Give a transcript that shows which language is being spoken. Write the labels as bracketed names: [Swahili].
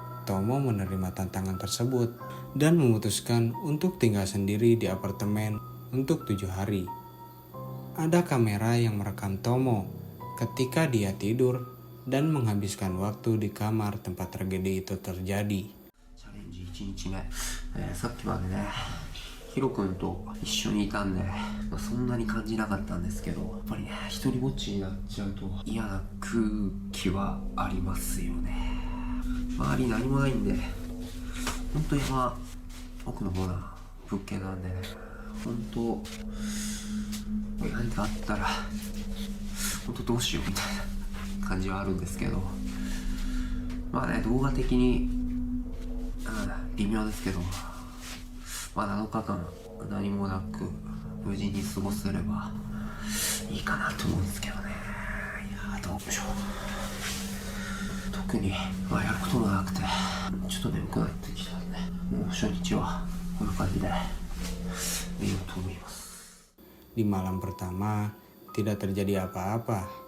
[Indonesian] Tomo menerima tantangan tersebut dan memutuskan untuk tinggal sendiri di apartemen untuk 7 hari. Ada kamera yang merekam Tomo ketika dia tidur dan menghabiskan waktu di kamar tempat tragedi itu terjadi. [Japanese] チャレンジ1日目、さっきまでねヒロ君と一緒にいたんで、そんなに感じなかったんですけど、やっぱりね一人ぼっちになっちゃうと嫌な空気はありますよね。周り何もないんで、本当山奥の方な物件なんでね、本当何かあったら本当どうしようみたいな感じはあるんですけど、まあね動画的に微妙ですけど、まあ7日間何もなく無事に過ごせればいいかなと思うんですけどね。いやどうでしょう。特にまあやることもなくてちょっと眠くなってきたんで、もう初日はこんな感じで見ようと思います。 [Indonesian] Di malam pertama tidak terjadi apa-apa.